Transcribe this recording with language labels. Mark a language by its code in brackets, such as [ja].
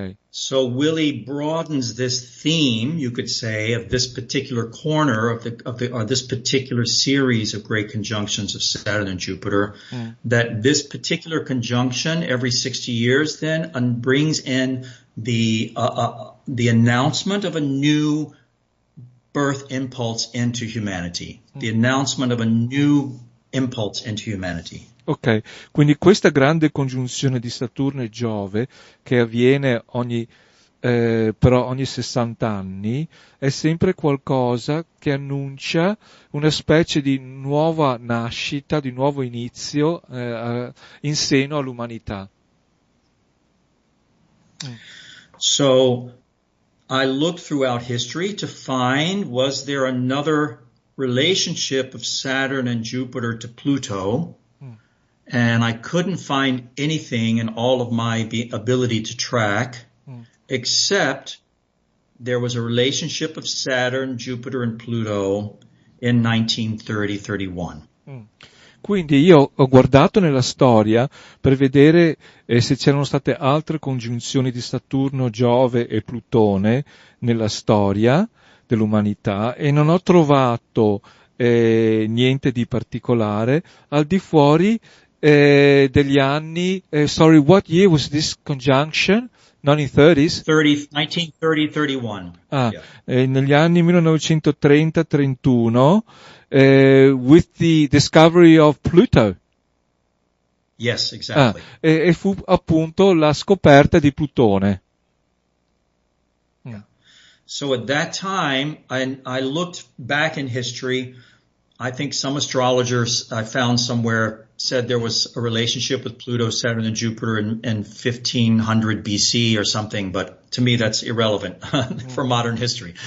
[en] So Willy broadens this theme, you could say, of this particular corner of this particular series of great conjunctions of Saturn and Jupiter, that this particular conjunction every 60 years then brings in the announcement of a new birth impulse into humanity, the announcement of a new impulse into humanity. [it] Ok, quindi questa grande congiunzione di Saturno e Giove, che avviene però ogni 60 anni, è sempre qualcosa che annuncia una specie di nuova nascita, di nuovo inizio in seno all'umanità. [en] So I looked throughout history to find, was there another relationship of Saturn and Jupiter to Pluto? And I couldn't find anything in all of my ability to track, except there was a relationship of Saturn, Jupiter, and Pluto in 1930-31. [it] Quindi io ho guardato nella storia per vedere se c'erano state altre congiunzioni di Saturno, Giove e Plutone nella storia dell'umanità e non ho trovato niente di particolare al di fuori degli anni. [en] Sorry, what year was this conjunction? 1930s? 1930-31. Yeah. [it] Negli anni [en] 1930-31, with the discovery of Pluto. Yes, exactly. [it] E fu appunto la scoperta di Plutone. [en] Yeah. So at that time, I looked back in history. I think some astrologers I found somewhere said there was a relationship with Pluto, Saturn, and Jupiter in 1500 BC or something, but to me that's irrelevant for modern history.